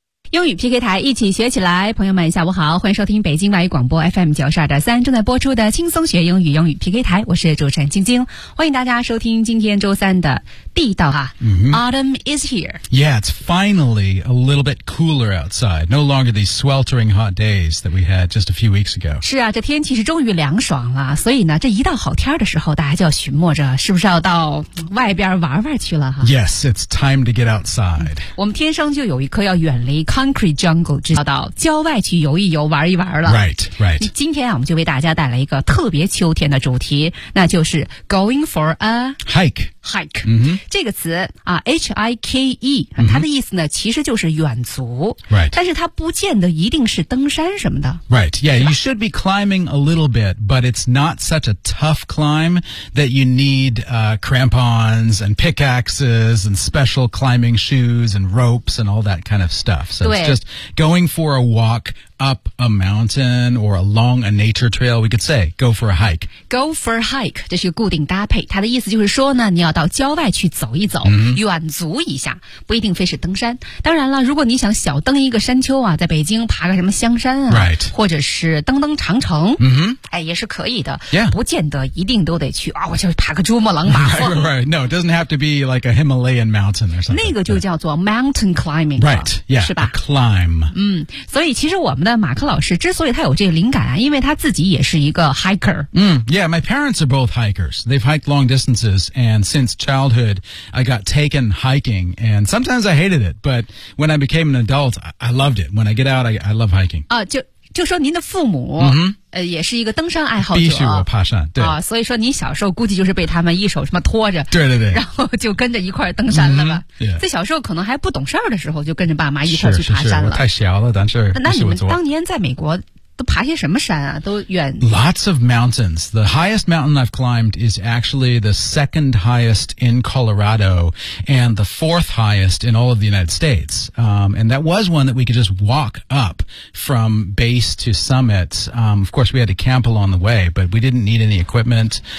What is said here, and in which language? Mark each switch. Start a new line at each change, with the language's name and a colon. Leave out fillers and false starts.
Chinese: 英语 PK 台，一起学起来。朋友们，下午好，欢迎收听北京外语广播 FM 92.3正在播出的轻松学英语，英语 PK 台，我是主持人晶晶，欢迎大家收听今天周三的地道哈。
English: Autumn is here. Yeah, it's finally a little bit cooler outside. No longer these sweltering hot days that we had just a few weeks ago.
Chinese: 是啊，这天气是终于凉爽了，所以呢，这一到好天的时候，大家就要寻摸着是不是要到外边玩玩去了哈。
English: Yes, it's time to get outside.、
Chinese: 我们天生就有一颗要远离Concrete Jungle 之道到郊外去游一游玩一玩了
English: Right, right
Chinese: 今天啊我们就为大家带来一个特别秋天的主题那就是
English: Going for a Hike
Chinese: Hike、这个词啊 H-I-K-E、它的意思呢其实就是远足
English: Right
Chinese: 但是它不见得一定是登山什么的
English: Right, yeah, you should be climbing a little bit But it's not such a tough climb That you need、crampons and pickaxes And special climbing shoes and ropes And all that kind of stuff So it's just going for a walk up a mountain or along a nature trail, we could say, go for a hike. Go for a hike, 这是一个固定搭配。
Chinese: 它的意思就是说呢，你要到郊外去走一走、远足一下，不一定非是登山。当然了，如果你想小登一个山丘啊，在北京爬个什么香山啊、
English: right.
Chinese: 或者是登登长城、
English: mm-hmm.
Chinese: 哎、也是可以的。
English: Yeah.
Chinese: 不见得一定都得去、哦、我就爬个珠穆朗玛峰。
English: Right, right. No, it doesn't have to be like a Himalayan mountain or something.
Chinese: 那个就叫做 mountain climbing.
English: Right, yeah,
Chinese: 是吧
English: a climb.、
Chinese: 所以其实我们的马克老师之所以他有这个灵感啊，因为他自己也是一个 hiker。
English: Yeah, my parents are both hikers. They've hiked long distances, and since childhood, I got taken hiking, and sometimes I hated it, but when I became an adult, I loved it. When I get out, I love hiking.
Chinese: 啊，就说您的父母、也是一个登山爱好者，必须我爬山，对啊，所以说您小时候估计就是被他们一手什么拖着，对对对，然后就跟着一块登山了吧？对、yeah. ，在小时候可能还不懂事儿的时候，就跟着爸妈一块去爬山了。是是是我太小了，但是那你们当年在美国都爬些什么山啊？都远
English: ？Lots of mountains. The highest mountain I've climbed is actually the second highest in Colorado and the fourth highest in all of the United States. And that was one that we could just walk up from base to summit. Of course, we had to camp along the way, but we didn't need any equipment.